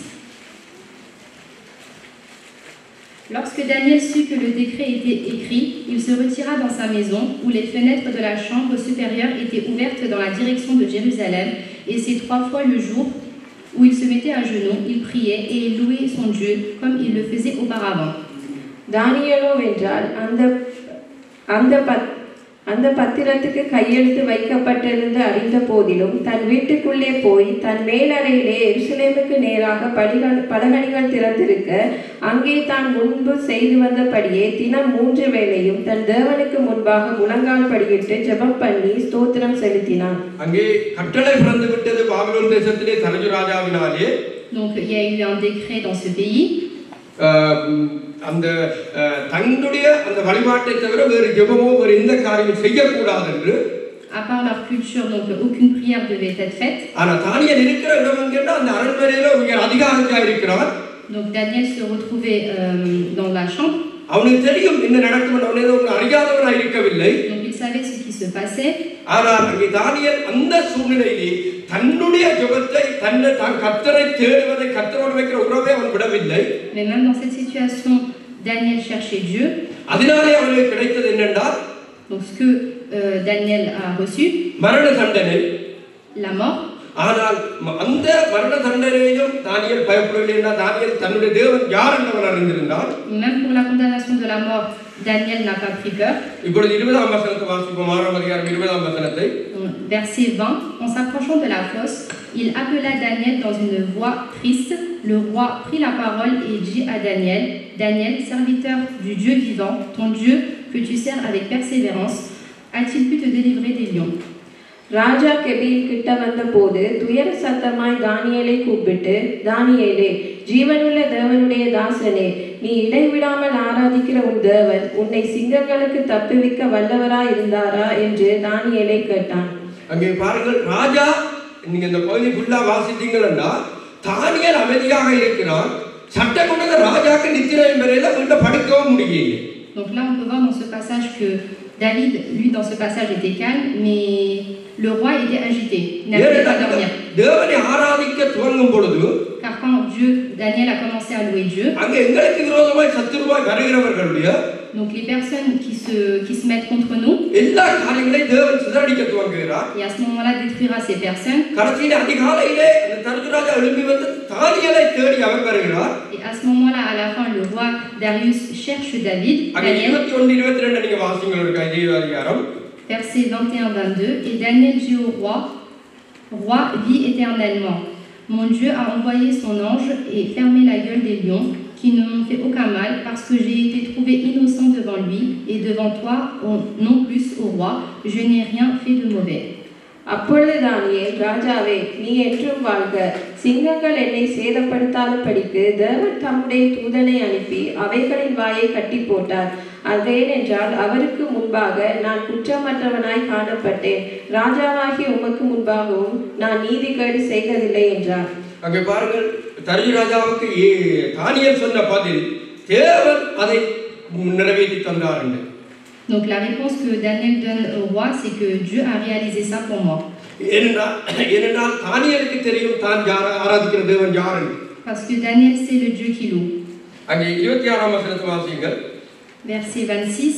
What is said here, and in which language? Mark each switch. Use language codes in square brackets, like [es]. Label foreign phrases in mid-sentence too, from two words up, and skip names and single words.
[fr] Lorsque Daniel sut que le décret était écrit, il se retira dans sa maison, où les fenêtres de la chambre supérieure étaient ouvertes dans la direction de Jérusalem, et c'est 3 fois le jour où il se mettait à genoux, il priait et il louait son Dieu, comme il le faisait auparavant. [ta] தானியேலோ என்றால் அந்த பத்திரத்துக்கு கையெழுத்து வைக்கப்பட்டிருந்து அறிந்த போதிலும் தன் வீட்டுக்குள்ளே போய் தன் மேலறையிலே எருசலேமுக்கு நேராக பலகணிகள் திறந்திருக்க அங்கே தான் முன்பு செய்து வந்தபடியே தினம் 3 வேளையும் தன் தேவனுக்கு முன்பாக முழங்கால் படியிட்டு ஜெபம் பண்ணி ஸ்தோத்திரம் செலுத்தினான். அங்கே கட்டளை பிறந்து விட்டது பாபிலோன் தேசத்திலே தனஜு ராஜாவினாலே. [fr] Donc il y a eu un décret dans ce pays. [ta] அந்த தங்களுடைய அந்த வழிபாட்டை தவிர வேறு ஜெபமோ வேறு எந்த காரியமும் செய்யக்கூடாது என்று. [fr] À part leur culture, donc aucune prière devait être faite. [ta] ஆனா தானியேல் இருக்கிற இடம் என்கிற அந்த அரண்மனையில ஒரு அதிகாரியா இருக்கிறார். [fr] Donc Daniel se retrouvait dans la chambre. [ta] அவனுக்கு தெரியும் என்ன நடக்கும், அவனே ஒரு அறியாதவனாய் இருக்கவில்லை. [fr] Donc il savait ce qui se passait. [ta] ஆனால் அங்கே தானியேல் அந்த சூழ்நிலையிலே தன்னுடைய ஜெபத்தை தான் கர்த்தரை தேடுவதை கர்த்தரோடு வைக்கிற உறவை அவன் விடவில்லை. [fr] Mais même dans cette situation, Daniel cherchait Dieu. [ta] அதனாலே அவனுக்கு கிடைத்தது என்னென்றால், [fr] donc ce que Daniel a reçu, [ta] மரண தண்டனை, [fr] la mort. [ta] ஆனால் அந்த மரண தண்டனையையும் தானியேல் பயப்படவில்லை. என்றால் தானியேல் தன்னுடைய தேவன் யார் என்று அவன் அறிந்திருந்தான். [fr] Même pour la condamnation de la mort, Daniel n'a pas pris peur. [ta] இப்பொழுது 20ஆம் வசனத்தை வாசிப்போம். 6ஆம் அதிகாரம் 20ஆம் வசனத்தை. [fr] Verset 20. En s'approchant de la fosse, il appela Daniel dans une voix triste. Le roi prit la parole et dit à Daniel, Daniel, serviteur du Dieu vivant, ton Dieu que tu sers avec persévérance, a-t-il pu te délivrer des lions? [ta] ராஜா கெபில் கிட்ட வந்த போது துயர சத்தமாய் தானியேலை கூப்பிட்டு, தானியேலே, ஜீவனுள்ள தேவனுடைய தாசனே, நீ இடைவிடாமல் ஆராதிக்கிற உன் தேவன் உன்னை சிங்கங்களுக்கு தப்புவிக்க வல்லவராய் இருந்தாரா என்று தானியேலை கேட்டான். அங்கே பாருங்கள், ராஜா, நீங்க இந்த பகுதி ஃபுல்லா வாசித்தீங்கன்னா தானியேல் அமைதியாக இருக்கிறான். சட்டம் கொண்ட ராஜாக்கு நித்திரை வரையில வீட்டை படுக்கவும் முடியல. [fr] Donc là on peut voir dans ce passage que David, lui dans ce passage était calme, mais le roi était agité, il n'arrivait pas à dormir. [ta] தேவனை ஆராதிக்க துவங்கும் பொழுது, [fr] car quand Daniel a commencé à louer Dieu, [ta] அங்கே எங்களுக்கு விரோதமாய் சத்துருவாய் வருகிறவர்களுடைய [fr] Donc les personnes qui se mettent contre nous, [ta] எல்லா காரியங்களையும் தேவன் சிதறடிக்க துவங்குகிறார். [fr] et à ce moment-là détruira ces personnes. [ta] கடைசியில அதிகாலையிலே அந்த தர்ஜுராஜா எழும்பி வந்து தானியேலை தேடி அவர் வருகிறார். [fr] Et à ce moment-là, à la fin, le roi Darius cherche David. [ta] அங்கே 21 22 நீங்க வாசிங்க ஒரு இதே அதிகாரம். [fr] Versets 21-22. Et Daniel dit au roi, Roi, vis éternellement. Mon Dieu a envoyé son ange et fermé la gueule des lions, qui ne m'ont fait aucun mal, parce que j'ai été trouvé innocent devant lui, et devant toi, non plus, au roi, je n'ai rien fait de mauvais. [ta] அப்பொழுது தானியேல், ராஜாவே, நீ என்றும் வாழ்க. சிங்கங்கள் என்னை சேதப்படுத்தாதபடிக்கு தேவன் தம்முடைய தூதனை அனுப்பி அவைகளின் வாயை கட்டி போட்டார். அதேனென்றால் அவருக்கு முன்பாக நான் குற்றமற்றவனாய் காணப்பட்டேன். ராஜாவாகி உமக்கு முன்பாகவும் நான் நீதிகேடு செய்ததில்லை என்றார். அங்கே பாருங்கள், தர்ஜுராஜாவுக்கு தானியேல் சொன்ன பதில் தேவன் அதை நிறைவேற்றி தந்தார். [fr] Donc la réponse que Daniel donne au roi, c'est que Dieu a réalisé ça pour moi. Parce que Daniel sait le Dieu qui loue. Verset 26.